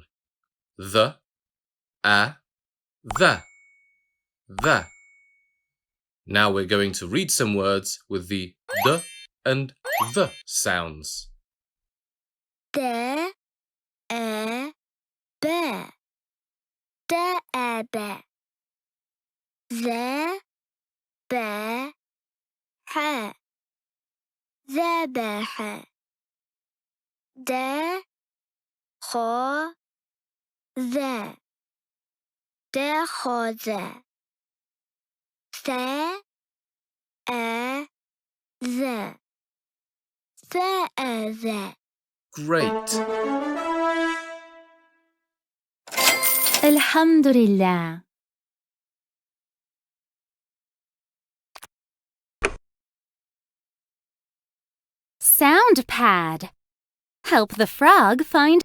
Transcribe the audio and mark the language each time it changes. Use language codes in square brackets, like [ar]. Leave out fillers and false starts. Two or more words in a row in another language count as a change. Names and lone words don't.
[en] The. A. The. The. Now we're going to read some words with the D and the sounds. D. A. B. D. A. B. Z. B. H. Z. B. H. D. X. Z. D. X. Z. [ar] ث أ ذ ث أ ذ. [en] Great. Alhamdulillah. Sound pad. Help the frog find.